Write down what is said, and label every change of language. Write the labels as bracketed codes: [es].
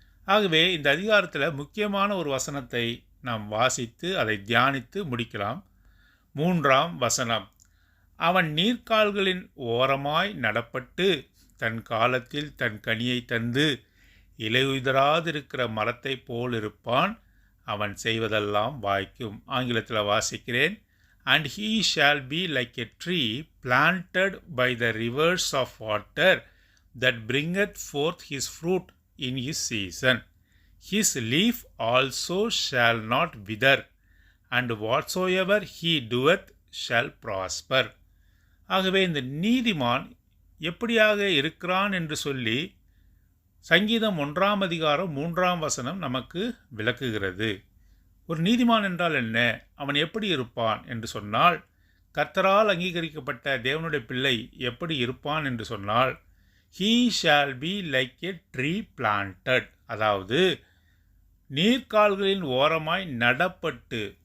[ta] ஆகவே இந்த அதிகாரத்தில் முக்கியமான ஒரு வசனத்தை நாம் வாசித்து அதை தியானித்து முடிக்கலாம். 3ஆம் வசனம். அவன் நீர்க்கால்களின் ஓரமாய் நடப்பட்டு தன் காலத்தில் தன் கனியை தந்து இலையுதிராதிருக்கிற மரத்தை போல் இருப்பான். அவன் செய்வதெல்லாம் வாய்க்கும். ஆங்கிலத்தில் வாசிக்கிறேன். [en] And he shall be like a tree planted by the rivers of water that bringeth forth his fruit in his season. His leaf also shall not wither, and whatsoever he doeth shall prosper. [ta] ஆகவே இந்த நீதிமான் எப்படியாக இருக்கிறான் என்று சொல்லி சங்கீதம் 1ஆம் அதிகாரம் 3ஆம் வசனம் நமக்கு விளக்குகிறது. ஒரு நீதிமான் என்றால் என்ன, அவன் எப்படி இருப்பான் என்று சொன்னால், கர்த்தரால் அங்கீகரிக்கப்பட்ட தேவனுடைய பிள்ளை எப்படி இருப்பான் என்று சொன்னால், [en] he shall be like a tree planted, [ta] அதாவது நீர்க்கால்களின் ஓரமாய் நடப்பட்டு.